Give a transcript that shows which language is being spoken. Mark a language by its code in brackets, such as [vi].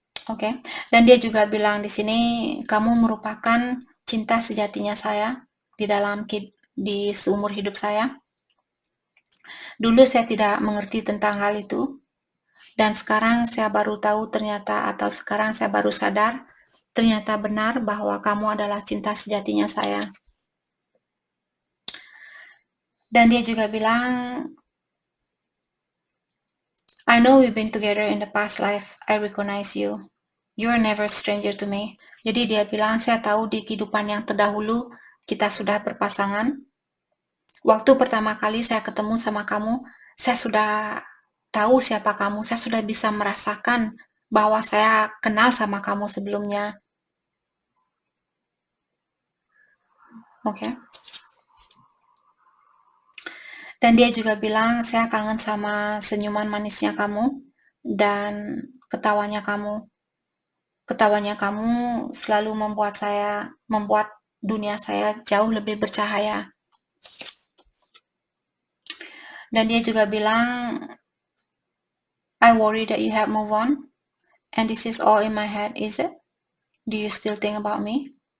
[id] Oke. Dan dia juga bilang di sini, kamu merupakan cinta sejatinya saya di seumur hidup saya. Dulu saya tidak mengerti tentang hal itu, dan sekarang saya baru tahu ternyata, atau sekarang saya baru sadar ternyata benar bahwa kamu adalah cinta sejatinya saya. Dan dia juga bilang, [en] I know we've been together in the past life. I recognize you. You are never a stranger to me. [id] Jadi dia bilang, saya tahu di kehidupan yang terdahulu kita sudah berpasangan. Waktu pertama kali saya ketemu sama kamu, saya sudah tahu siapa kamu. Saya sudah bisa merasakan bahwa saya kenal sama kamu sebelumnya. Oke. Dan dia juga bilang, saya kangen sama senyuman manisnya kamu dan ketawanya kamu. Ketawanya kamu selalu membuat dunia saya jauh lebih bercahaya. Dan dia juga bilang, [en] I worry that you have moved on, and this is all in my head, is it? Do you still think about me?